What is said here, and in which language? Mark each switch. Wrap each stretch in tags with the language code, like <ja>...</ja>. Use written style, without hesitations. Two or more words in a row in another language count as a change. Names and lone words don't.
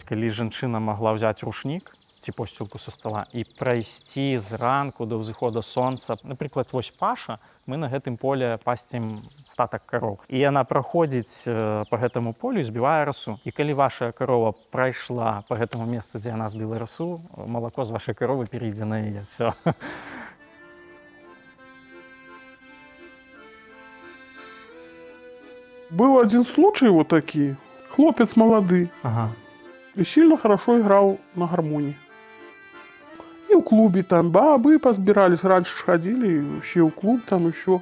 <be>Вось калі жанчына магла ўзяць рушнік, ці посцілку са стола і прайсці зранку до ўзыхода сонца. Напрыклад, вось паша, мы на гэтым поле пасцім статак кароў. І яна праходзіць па гэтаму полю і збівае расу. І калі ваша карова прайшла па гэтаму месцу, дзе яна збіла расу, малако з вашай каровы перейдзе на яе.</be> <ru>Всё. Был один случай вот такие.</ru> <be>Хлопец молодый. Ага.</be> <ru>И сильно хорошо играл на гармонии. И в клубе там бабы позбирались, раньше ж ходили, вообще в клуб там еще.</ru>